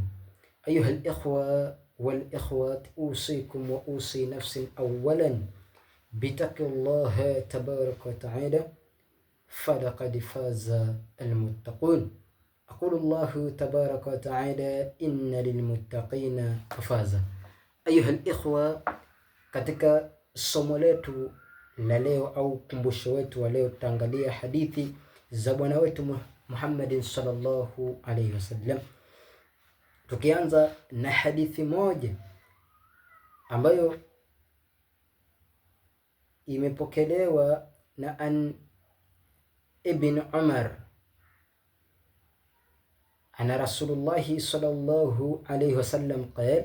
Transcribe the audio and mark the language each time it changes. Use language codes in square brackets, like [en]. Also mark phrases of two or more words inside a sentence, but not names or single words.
[ar] أيها الإخوة والإخوات، أوصيكم وأوصي نفسي أولا بتقوى الله تبارك وتعالى فلقد فاز المتقون. أقول الله تبارك وتعالى إن للمتقين فازا. أيها الإخوة, [sw] katika somo letu la leo au kumbusho wetu wa leo tutaangalia hadithi za bwana wetu Muhammadin [ar] صلى الله عليه وسلم, [sw] tukianza na hadithi moja ambayo imepokelewa na [ar] عن ابن عمر أن رسول الله صلى الله عليه وسلم قال.